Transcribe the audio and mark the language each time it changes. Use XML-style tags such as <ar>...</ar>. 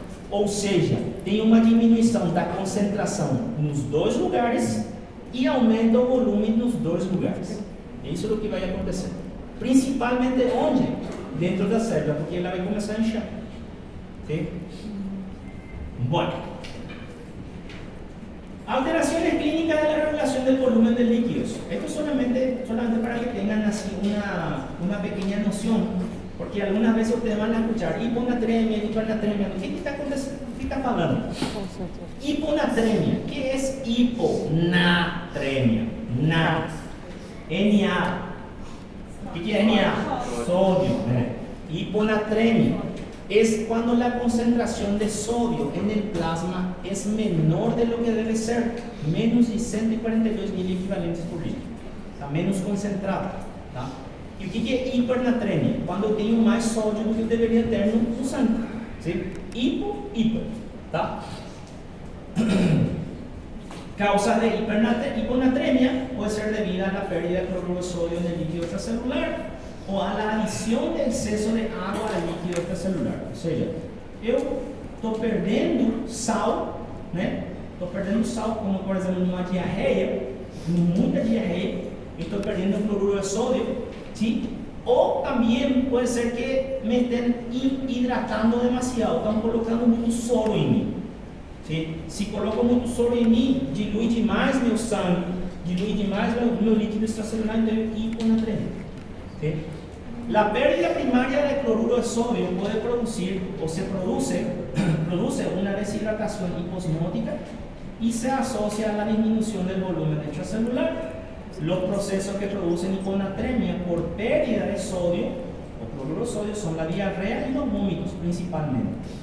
<pt>Ou seja, tem uma diminuição da concentração nos dois lugares e aumenta o volume nos dois lugares. Isso é o que vai acontecer. Principalmente onde? Dentro da célula, porque ela vai começar a inchar.</pt> <es>¿Sí? Bueno. Alteraciones clínicas de la regulación del volumen de líquidos. Esto solamente para que tengan así una pequeña noción, porque algunas veces ustedes van a escuchar hiponatremia, hipernatremia. ¿Qué está hablando? Hiponatremia. ¿Qué es hiponatremia? Na. Na. ¿Qué es Na? Sodio. Hiponatremia es cuando la concentración de sodio en el plasma es menor de lo que debe ser, menos de 142 mil equivalentes por litro, está menos concentrado.</es> <pt>Tá? E o que é hipernatremia? Quando eu tenho mais sódio do que eu deveria ter no sangue.</pt> <es>¿Sí? Hiper. Tá? Causa de hiponatremia puede ser debida a la pérdida de cloruro de sodio en el líquido extracelular o a la adición de exceso de agua al líquido extracelular.</es> <pt>Ou seja, eu estou perdendo sal, né? Estou perdendo sal, como por exemplo numa diarreia, muita diarreia, eu estou perdendo cloruro de sódio,</pt> <es>¿sí?</es> <pt>Ou também pode ser que</pt> <es>me estén hidratando demasiado,</es> <pt>estão colocando muito soro em mim.</pt> <es>¿Sí? Si coloco</es> <pt>muito soro em mim, dilui demais meu sangue, dilui demais meu líquido extracelular, então hiponatremia.</pt> <es>¿Sí? La pérdida primaria de cloruro de sodio puede producir o se produce una deshidratación hiposmótica y se asocia a la disminución del volumen extracelular. Los procesos que producen hiponatremia por pérdida de sodio o cloruro de sodio son la diarrea y los vómitos principalmente.</es>